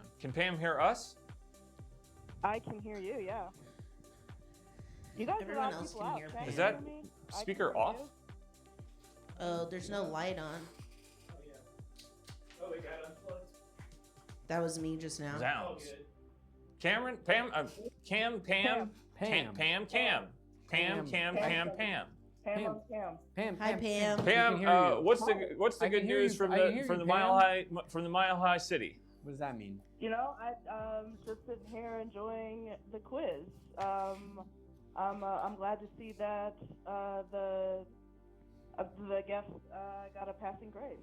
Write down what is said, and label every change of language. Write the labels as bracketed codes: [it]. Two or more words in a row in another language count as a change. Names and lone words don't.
[en] Can Pam hear us? I can hear you, yeah. You guys Everyone are else people can out. hear Chat Pam. Is can that hear me. I can speaker hear off? you. Oh, there's no light on. Oh, we got unplugged. That was me just now. Sounds. Camirin, Pam, Cam, Pam, Pam, Pam, Cam, Pam, Cam, Pam, Pam. Pam on Cam. Pam. Hi, Pam. Pam, hear you. what's the I good can hear news you. from I can hear the you, Mile High City? What does that mean? You know, I just sitting here enjoying the quiz. I'm glad to see that the guest got a passing grade.